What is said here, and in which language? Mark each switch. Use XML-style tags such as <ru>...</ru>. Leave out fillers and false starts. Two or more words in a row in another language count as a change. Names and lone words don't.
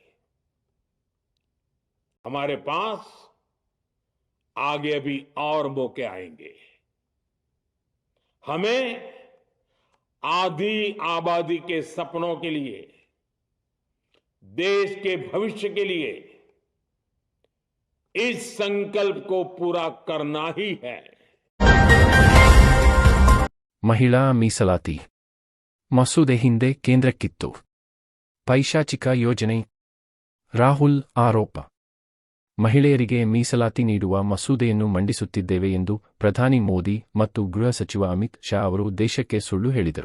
<hi>हमारे पास आगे भी और मौके आएंगे. हमें आधी आबादी के सपनों के लिए, देश के भविष्य के लिए इस संकल्प को पूरा करना ही है.</hi> <kn>ಮಹಿಳಾ ಮೀಸಲಾತಿ ಮಸೂದೆ ಹಿಂದೆ ಕೇಂದ್ರಕ್ಕಿತ್ತು. ಪೈಶಾಚಿಕ ಯೋಜನೆ ರಾಹುಲ್ ಆರೋಪ. ಮಹಿಳೆಯರಿಗೆ ಮೀಸಲಾತಿ ನೀಡುವ ಮಸೂದೆಯನ್ನು ಮಂಡಿಸುತ್ತಿದ್ದೇವೆ ಎಂದು ಪ್ರಧಾನಿ ಮೋದಿ ಮತ್ತು ಗೃಹ ಸಚಿವ ಅಮಿತ್ ಶಾ ಅವರು ದೇಶಕ್ಕೆ ಸುಳ್ಳು ಹೇಳಿದರು.</kn>